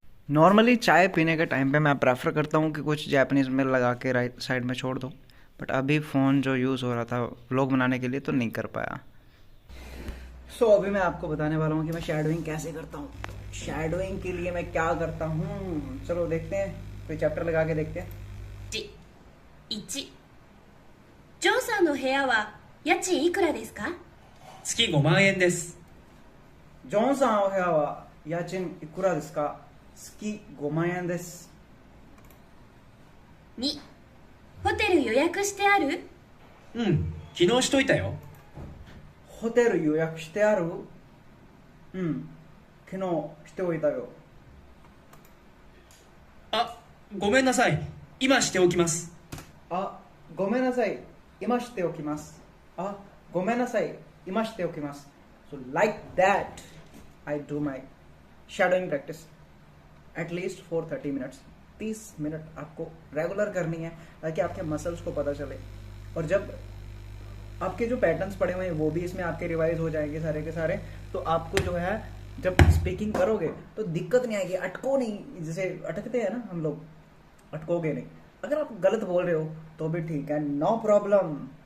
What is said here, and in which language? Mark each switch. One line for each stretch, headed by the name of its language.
Hindi: Normally चाय पीने के टाइम पे मैं प्रेफर करता हूँ कि कुछ जापानीज़ में लगा के राइट साइड में छोड़ दो, बट अभी फ़ोन जो यूज़ हो रहा था व्लॉग बनाने के लिए तो नहीं कर पाया। अभी मैं आपको बताने वाला हूँ कि मैं शैडोइंग कैसे करता हूँ। शैडोइंग के लिए मैं क्या करता हूँ, चलो देखते हैं, कोई चैप्टर लगा के देखते हैं।
Japanese: 1、ジョンさんの部屋は家賃いくらですか？月5万円です。ジョンさんの部屋は家賃いくらですか？月5万円です。 2、ホテル予約してある？うん、昨日しといたよ。ホテル予約してある？うん、昨日しておいたよ。あ、ごめんなさい。今しておきます。あ、ごめんなさい。今しておきます。あ、ごめんなさい。今しておきます。
English: So like that, I do my shadowing practice at least for 30 minutes.
Hindi: 30 minute आपको रेगुलर करनी है, ताकि आपके मसल्स को पता चले, और जब आपके जो पैटर्न्स पड़े हुए हैं वो भी इसमें आपके रिवाइज हो जाएंगे सारे के सारे। तो आपको जो है जब स्पीकिंग करोगे तो दिक्कत नहीं आएगी, अटको नहीं। जैसे अटकते हैं ना हम लोग, अटकोगे नहीं। अगर आप गलत बोल रहे हो तो भी ठीक है, नो प्रॉब्लम।